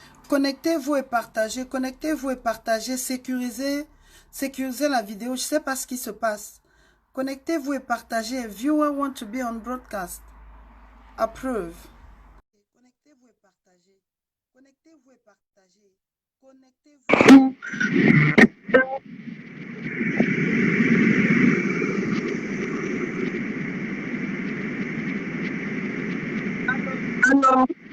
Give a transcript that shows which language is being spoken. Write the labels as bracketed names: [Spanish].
[French] Connectez-vous et partagez. Connectez-vous et partagez. Sécurisez, sécurisez la vidéo. Je ne sais pas ce qui se passe. Connectez-vous et partagez. [English] Viewer want to be on broadcast. Approve. [French] Connectez-vous et partagez. Connectez-vous et partagez. Connectez-vous. Alors,